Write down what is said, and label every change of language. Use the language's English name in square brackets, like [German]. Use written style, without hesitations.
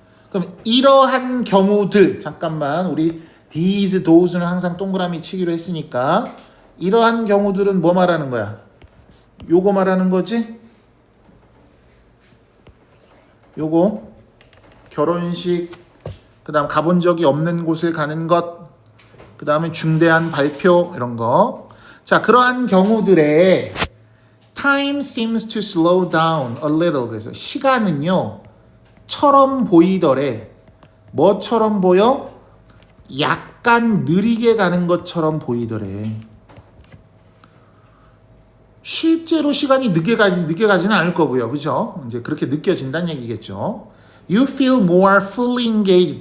[Korean] 그럼 이러한 경우들, 잠깐만 우리 these, those는 항상 동그라미 치기로 했으니까 이러한 경우들은 뭐 말하는 거야? 요거 말하는 거지? 요거 결혼식, 그 다음 가본 적이 없는 곳을 가는 것, 그 다음에 중대한 발표 이런 거. 자, 그러한 경우들에 [English] time seems to slow down a little. [Korean] 그래서 시간은요 처럼 보이더래. 뭐처럼 보여? 약간 느리게 가는 것처럼 보이더래. 실제로 시간이 늦게 가지는 않을 거고요. 그죠? 이제 그렇게 느껴진다는 얘기겠죠. [English] You feel more fully engaged.